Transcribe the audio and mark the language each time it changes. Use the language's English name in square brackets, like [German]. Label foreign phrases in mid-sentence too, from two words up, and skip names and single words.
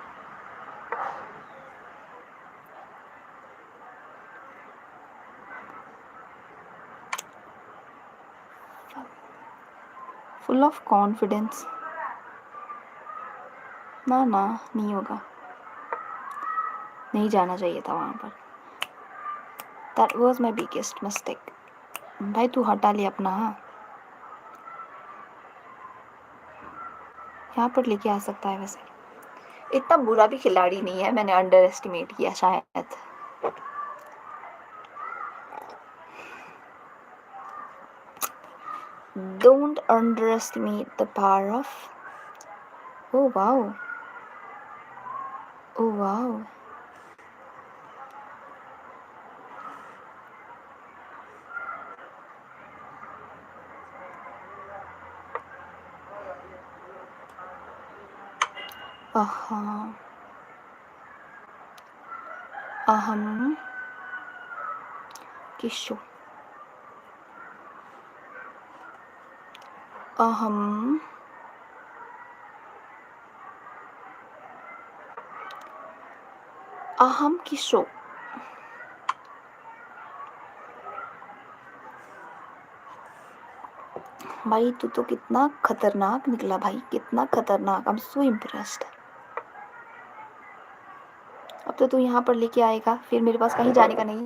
[English] full of confidence, [Hindi] ना ना नहीं होगा, नहीं जाना चाहिए था वहां पर। [English] That was my biggest mistake. [Hindi] भाई तू हटा ले अपना, यहाँ पर लेके आ सकता है वैसे, इतना बुरा भी खिलाड़ी नहीं है, मैंने अंडर एस्टिमेट किया शायद। [English] Don't underestimate the power of. Oh wow. Oh wow. Aha. Aham. Kishu. Aham. Aham kishu. [Hindi] भाई तू तो कितना खतरनाक निकला भाई, कितना खतरनाक। [English] I am so impressed. [Hindi] अब तो तू यहाँ पर लेके आएगा, फिर मेरे पास कहीं जाने का नहीं।